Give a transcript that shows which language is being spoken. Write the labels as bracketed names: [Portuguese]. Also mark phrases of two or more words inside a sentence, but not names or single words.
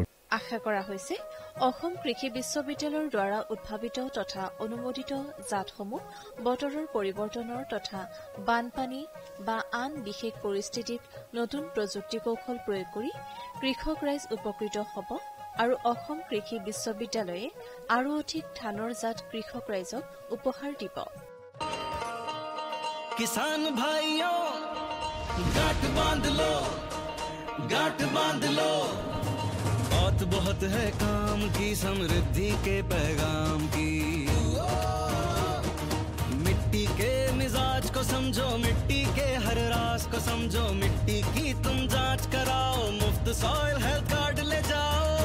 [Assamese] আশা কৰা হৈছে অসম কৃষি বিশ্ববিদ্যালয়ৰ দ্বাৰা উদ্ভাৱিত তথা অনুমোদিত জাতসমূহ বতৰৰ পৰিৱৰ্তনৰ তথা বানপানী বা আন বিশেষ পৰিস্থিতিত নতুন প্ৰযুক্তি কৌশল প্ৰয়োগ কৰি কৃষক ৰাইজ উপকৃত হ'ব আৰু অসম কৃষি বিশ্ববিদ্যালয়ে আৰু অধিক ধানৰ জাত কৃষক ৰাইজক উপহাৰ দিব। [Hindi] किसान भाइयों गांठ बांध लो बात बहुत है काम की, समृद्धि के पैगाम की। मिट्टी के मिजाज को समझो, मिट्टी के हर राज को समझो, मिट्टी की तुम जांच कराओ, मुफ्त [English] soil health card [Hindi] ले जाओ।